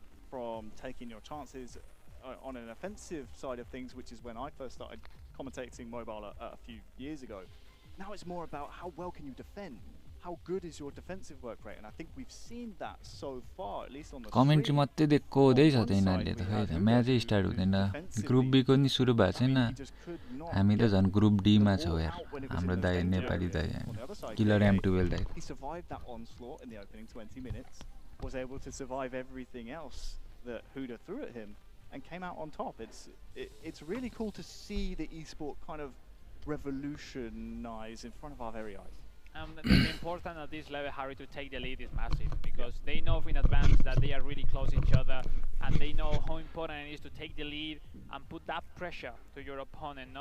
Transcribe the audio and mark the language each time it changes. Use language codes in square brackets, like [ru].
[en] from taking your chances on an offensive side of things, which is when I first started commentating mobile a few years ago. Now it's more about how well can you defend? How good is your defensive work rate? And I think we've seen that so far, at least on the [ne] commentary मात्रै देखको हुँदैछ त यिनीहरुले त खै त म्याचै start हुँदैन group be को नि सुरु भएको छैन हामी त झन् ग्रुप डी मा छौ यार हाम्रो दाइ नेपाली दाइ किलर M12 दाइ [en] he survived that onslaught in the opening 20 minutes, was able to survive everything else that Huda threw at him and came out on top. It's really cool to see the esport kind of revolutionize in front of our very eyes. The important at this level, Harry, to take the lead is massive because they know in advance that they are really close to each other, and they know how important it is to take the lead and put that pressure to your opponent.